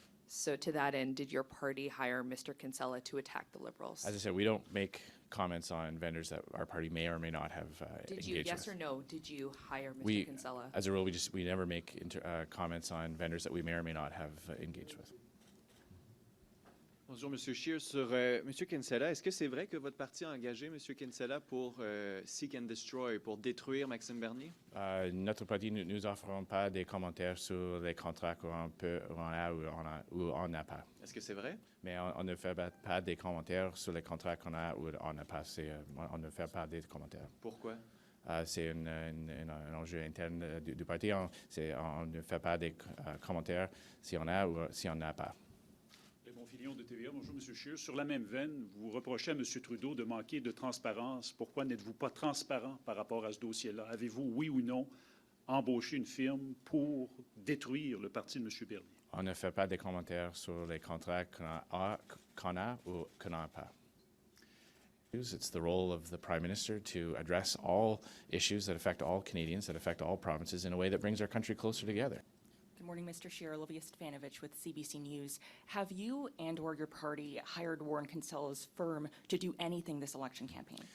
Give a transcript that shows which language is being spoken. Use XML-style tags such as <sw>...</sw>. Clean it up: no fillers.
<en>So to that end, did your party hire Mr. Kinsella to attack the Liberals? As I said, we don't make comments on vendors that our party may or may not have engaged with. Did you, yes or no, did you hire Mr. Kinsella? As a rule, we never make comments on vendors that we may or may not have engaged with.</en> <fr>Bonjour, Monsieur Scheer. Sur Monsieur Kinsella, est-ce que c'est vrai que votre parti a engagé Monsieur Kinsella pour</fr> <en>seek and destroy,</en> <fr>pour détruire Maxime Bernier? Notre parti, nous n'offrons pas des commentaires sur les contrats qu'on peut, on a ou on n'a pas. Est-ce que c'est vrai? Mais on ne fait pas des commentaires sur les contrats qu'on a ou on n'a pas. On ne fait pas des commentaires. Pourquoi? C'est un enjeu interne du parti. On ne fait pas des commentaires si on a ou si on n'a pas. Filion de TVA. Bonjour, M. Scheer. Sur la même veine, vous reprochez à M. Trudeau de manquer de transparence. Pourquoi n'êtes-vous pas transparent par rapport à ce dossier-là? Avez-vous, oui ou non, embauché une firme pour détruire le parti de M. Bernier? On ne fait pas des commentaires sur les contrats qu'on a ou qu'on n'a pas.</fr> <en>It's the role of the Prime Minister to address all issues that affect all Canadians, that affect all provinces in a way that brings our country closer together. Good morning, Mr. Scheer. Olivia Stefanovich with CBC News. Have you and or your party hired Warren Kinsella's firm to do anything this election campaign?</en>